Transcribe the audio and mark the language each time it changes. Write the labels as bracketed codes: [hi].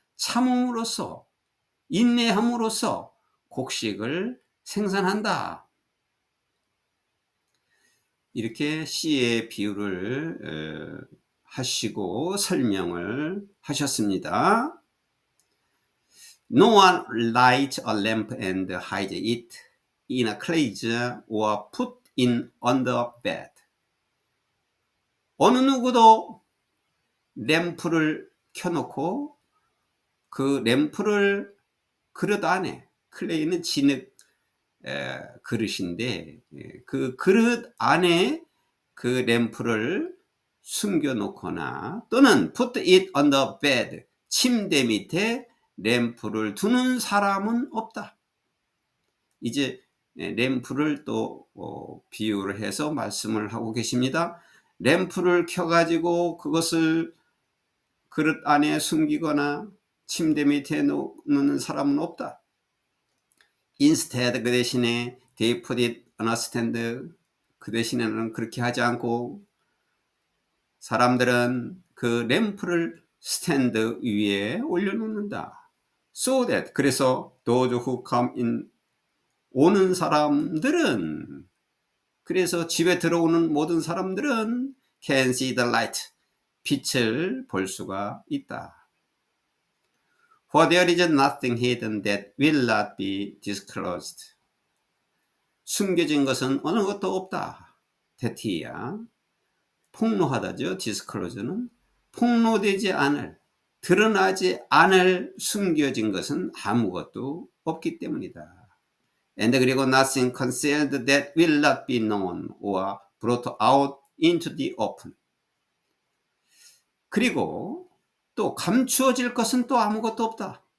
[ko] 참음으로써, 인내함으로써 곡식을 생산한다. 이렇게 씨의 비유를 하시고 설명을 하셨습니다. [en] No one lights a lamp and hides it in a closet or put it under bed. [ko] 어느 누구도 램프를 켜놓고 그 램프를 그릇 안에, 클레이는 진흙 그릇인데 그 그릇 안에 그 램프를 숨겨 놓거나 또는 [en] put it on the bed, [ko] 침대 밑에 램프를 두는 사람은 없다. 이제 램프를 또 비유를 해서 말씀을 하고 계십니다. 램프를 켜가지고 그것을 그릇 안에 숨기거나 침대 밑에 놓는 사람은 없다. [en] Instead, [ko] 그 대신에 [en] they put it on a stand. [ko] 그 대신에는 그렇게 하지 않고 사람들은 그 램프를 스탠드 위에 올려놓는다. [en] So that, [ko] 그래서 [en] those who come in, [ko] 오는 사람들은, 그래서 집에 들어오는 모든 사람들은 [en] can see the light, [ko] 빛을 볼 수가 있다. [en] For there is nothing hidden that will not be disclosed. [ko] 숨겨진 것은 어느 것도 없다. 대티야. 폭로하다죠. disclose는 폭로되지 않을, 드러나지 않을 숨겨진 것은 아무것도 없기 때문이다. [en] And [ko] 그리고 [en] nothing concealed that will not be known or brought out into the open. [ko] 그리고 또 감추어질 것은 또 아무것도 없다.